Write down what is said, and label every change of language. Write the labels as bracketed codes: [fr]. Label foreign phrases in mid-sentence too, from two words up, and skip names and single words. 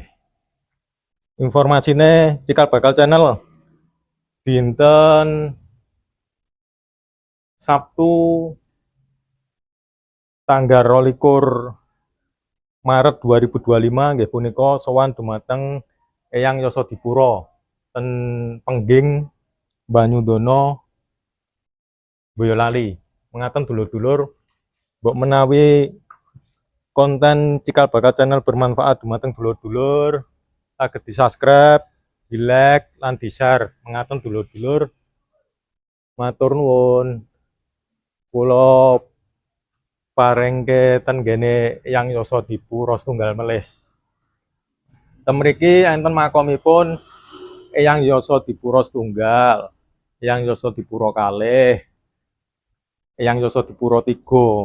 [jv] Informasine Cikal Bakal Channel dinten Sabtu tanggal 22 Maret 2025 nggih punika sowan dumateng Eyang Yasadipura ten Pengging Banyudana Boyolali. Mengaten dulur-dulur, mbok menawi konten Cikal Bakal Channel bermanfaat dumateng dulur-dulur, saged di-subscribe, di-like lan di-share. Mengaten dulur-dulur, matur nuwun. Kula parengke ten gene Eyang Yasadipura Setunggal melih. Ten mriki enten makomipun Eyang Yasadipura Setunggal, Eyang Yasadipura kalih, Eyang Yasadipura 3.